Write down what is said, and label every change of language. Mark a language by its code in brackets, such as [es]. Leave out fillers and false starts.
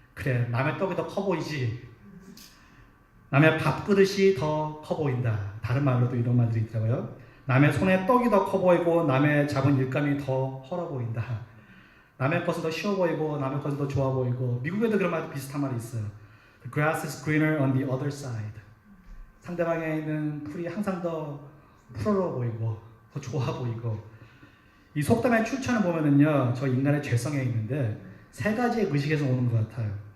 [ko] 그래, 남의 떡이 더 커 보이지. 남의 밥그릇이 더 커 보인다. 다른 말로도 이런 말들이 있더라고요. 남의 손에 떡이 더 커 보이고 남의 잡은 일감이 더 헐어 보인다. 남의 것은 더 쉬워 보이고 남의 것은 더 좋아 보이고 미국에도 그런 말 비슷한 말이 있어요. [en] The grass is greener on the other side. [ko] 상대방에 있는 풀이 항상 더 푸르러 보이고 더 좋아 보이고 이 속담의 출처를 보면은요 저 인간의 죄성에 있는데 세 가지의 의식에서 오는 것 같아요.